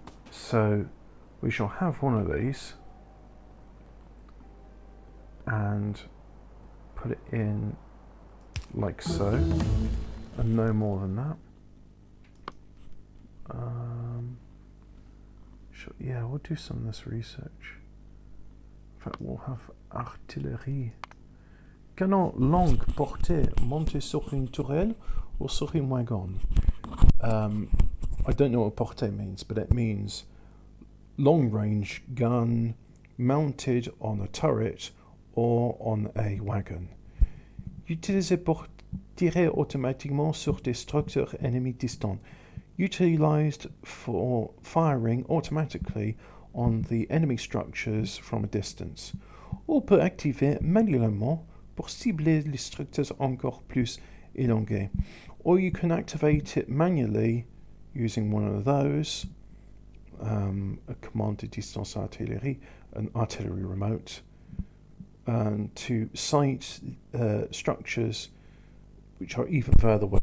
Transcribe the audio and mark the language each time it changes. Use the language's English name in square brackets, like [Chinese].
[English] So we shall have one of these and put it in like so, and no more than that. Yeah, we'll do some of this research. In fact, we'll have artillerie. [French] Canon longue portée monter sur une tourelle ou sur une wagon. [English] I don't know what portée means, but it means long range gun mounted on a turret or on a wagon. [French] Utilisé pour tirer automatiquement sur des structures ennemies distants. [English] Utilized for firing automatically on the enemy structures from a distance. [French] Ou peut activer manuellement pour cibler les structures encore plus élongées. [English] Or you can activate it manually using one of those, a command de distance artillerie, an artillery remote, to sight structures which are even further away.